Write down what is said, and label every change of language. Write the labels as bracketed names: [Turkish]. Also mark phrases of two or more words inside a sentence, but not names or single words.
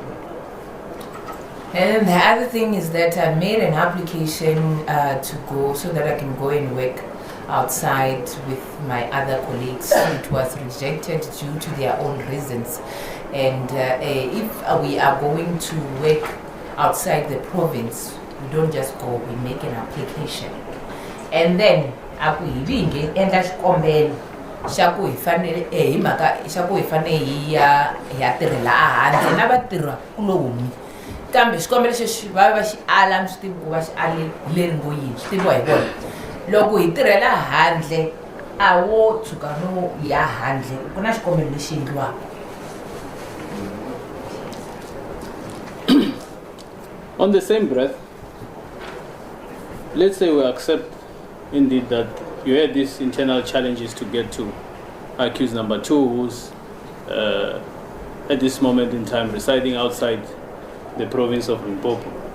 [English] And the other thing is that I made an application to go so that I can go and work outside with my other colleagues. It was rejected due to their own reasons. And if we are going to work outside the province, we don't just go, we make an application. And then, [Tsonga] shaku ifanele shaku ifanele ya tirhela ahandle na vatirha kuloni kambe xikombelo xexi va xi ala mi swi tivi ku va xi ale leri ngo yini swi tiviwa hi vona loko hi tirhela handle a wo tshuka no ya handle ku na xikombelo lexi endliwaka. [English] On the same breath, let's say we accept indeed that you had these internal challenges to get to accused number 2, who's at this moment in time residing outside the province of Limpopo.